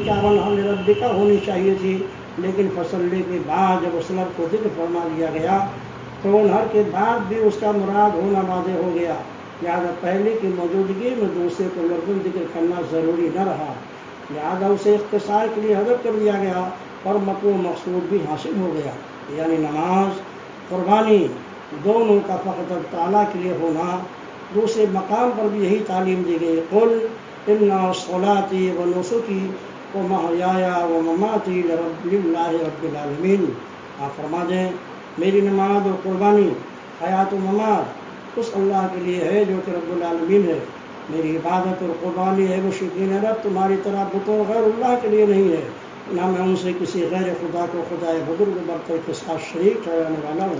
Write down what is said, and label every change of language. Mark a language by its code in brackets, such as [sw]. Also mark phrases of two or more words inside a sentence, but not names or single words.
[ur] کا [ar] ونحر ربی [ur] کا ہونی چاہیے تھی، لیکن فصل کے بعد جب اس لفظ کو ذکر فرما دیا گیا تو ونحر کے بعد بھی اس کا مراد ہونا واضح ہو گیا، لہٰذا پہلے کی موجودگی میں دوسرے کو لفظ ذکر کرنا ضروری نہ رہا، لہٰذا اسے اختصار کے لیے حذف کر دیا گیا اور مطلوب مقصود بھی حاصل ہو گیا، یعنی نماز قربانی دونوں کا فقط تعالیٰ کے لیے ہونا۔ دوسرے مقام پر بھی یہی تعلیم دی گئی، [ar] قل ان صلاتی و نسکی و محیای و مماتی للہ رب العالمین، [ur] آپ فرما دیں میری نماز اور قربانی، حیات و ممات اس اللہ کے لیے ہے جو کہ رب العالمین ہے، میری عبادت اور قربانی ہے مشرکین عرب تمہاری طرح بتوں غیر اللہ کے لیے نہیں ہے، نہ میں ان سے کسی غیر خدا کو خدائے بزرگ برتر کے ساتھ شریک ٹھہرانے والا ہوں۔